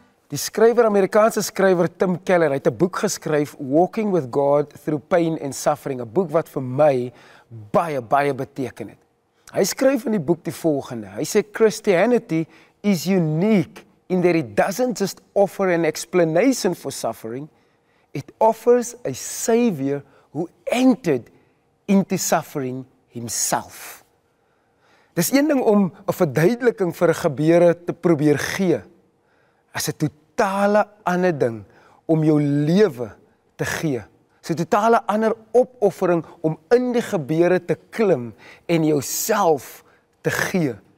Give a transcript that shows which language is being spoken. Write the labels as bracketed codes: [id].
[af] Die Amerikaanse skrywer Tim Keller het 'n boek geskryf, Walking with God Through Pain and Suffering, 'n boek wat vir my baie beteken het. Hy skryf in die boek die volgende. Hy sê [en] Christianity is unique in that it doesn't just offer an explanation for suffering, it offers a savior who entered into suffering himself. [af] Dis een ding om 'n verduideliking vir 'n gebeure te probeer gee. As 'n totale ander ding om jou lewe te gee. Dis 'n totale ander opoffering om in die gebeure te klim en jouself te gee.